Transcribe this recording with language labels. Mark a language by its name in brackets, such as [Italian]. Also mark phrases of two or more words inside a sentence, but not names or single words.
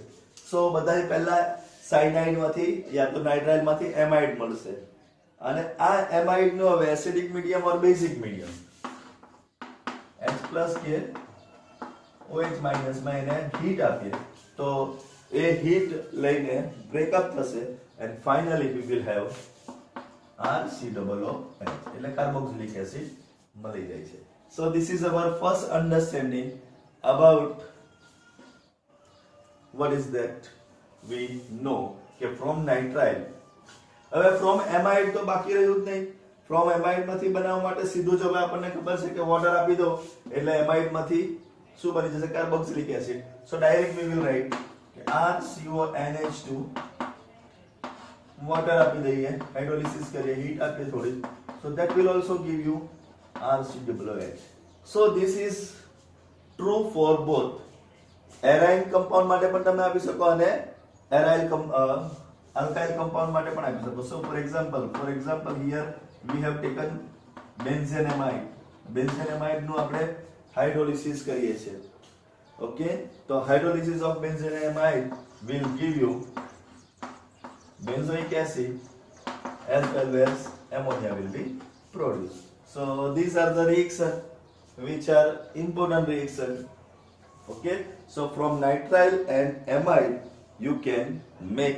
[Gujarati] સો બધાય પહેલા સાયનાઇડ માંથી યા તો નાઇટ્રાઇલ માંથી એમાઇડ મળશે અને આ એમાઇડ નો હવે [English] acidic medium or basic medium [Gujarati] H+ કે OH- માં એને હીટ આપીએ તો એ હીટ લઈને બ્રેકઅપ થશે [English] and finally we will have RCOOH [Gujarati] એટલે [English] carboxylic acid [Gujarati] મળી જાય છે. [English] so this is our first understanding about what is that we know કે from nitrile. [Gujarati] હવે [English] from amide [Gujarati] તો બાકી રહ્યું જ નહીં. [English] from amide [Gujarati] માંથી બનાવવા માટે સીધું જ હવે આપણને ખબર છે કે વોટર આપી દો એટલે amide માંથી શું બની જશે? [English] carboxylic acid. so direct we will write [Gujarati] કે RCONH2 વોટર આપી દઈએ, હાઇડ્રોલિસિસ કરીએ, હીટ આપીએ થોડી, [English] so that will also give you RCOOH. so this is true for both aryl compound [Gujarati] માટે પણ તમે આપી શકો અને [English] aryl alkyl compound [Gujarati] માટે પણ આપી શકો. [English] So for example here we have taken benzenamide. [Gujarati] benzenamide નું આપણે હાઇડ્રોલિસિસ કરીએ છીએ. [English] ઓકે, તો hydrolysis of benzenamide will give you benzoic acid as well as ammonia will be produced. So these are the reactions which are important reactions. Okay, so from nitrile and amide you can make.